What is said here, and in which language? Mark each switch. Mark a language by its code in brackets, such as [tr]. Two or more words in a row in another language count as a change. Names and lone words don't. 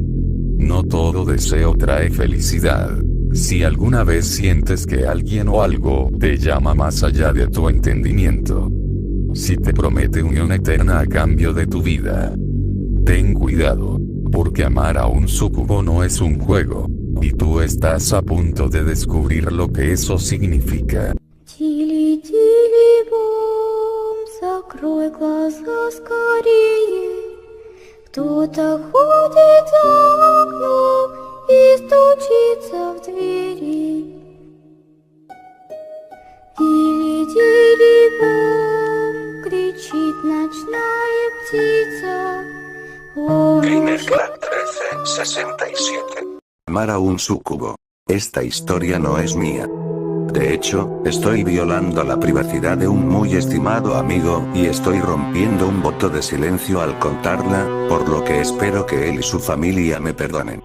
[es] No todo deseo trae felicidad. Si alguna vez sientes que alguien o algo te llama más allá de tu entendimiento, si te promete unión eterna a cambio de tu vida, ten cuidado, porque amar a un súcubo no es un juego, y tú estás a punto de descubrir lo que eso significa. [ru] Тили-тили-бом, закрой глаза скорее. Кто-то ходит за окном и стучится в двери. Тили-тили-бом, кричит ночная птица. [es] Gamercrack 1367. Amar a un súcubo. Esta historia no es mía. De hecho, estoy violando la privacidad de un muy estimado amigo, y estoy rompiendo un voto de silencio al contarla, por lo que espero que él y su familia me perdonen.